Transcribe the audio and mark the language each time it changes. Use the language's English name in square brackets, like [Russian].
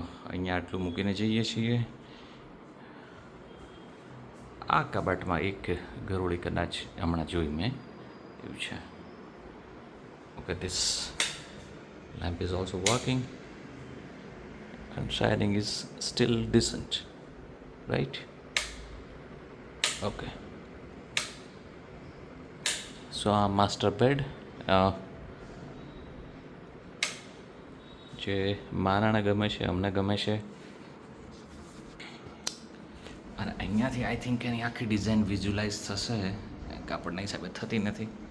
[Gujarati] અહીંયા આટલું મૂકીને જઈએ છીએ. આ કબાટમાં એક ગરોળી કદાચ હમણાં જોઈ મેં એવું છે. [English] Okay, this lamp is also working and shining is still decent, right? Okay. [Gujarati] સો આ માસ્ટર બેડ જે મારાને ગમે છે, અમને ગમે છે. અને અહીંયાથી [English] I think [Gujarati] એની આખી ડિઝાઇન વિઝ્યુલાઇઝ થશે, કાપડના હિસાબે થતી નથી.